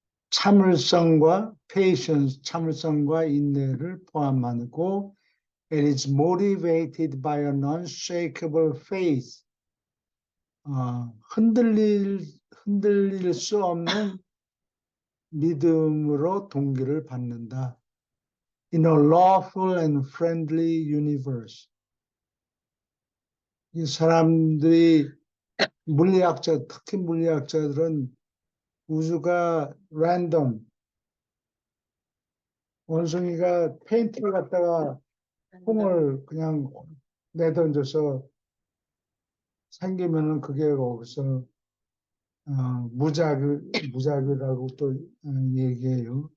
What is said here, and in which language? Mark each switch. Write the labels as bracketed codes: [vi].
[ko] 참을성과 patience 참을성과 인내를 포함하고 [en] it is motivated by an unshakable faith [ko] 흔들릴 수 없는 믿음으로 동기를 받는다. [en] In a lawful and friendly universe. [ko] 이 사람들이 특히 물리학자들은 우주가 랜덤, 원숭이가 페인트를 갖다가 콩을 그냥 내던져서 생기면은 그게 거기서 무작위라고 또 얘기해요.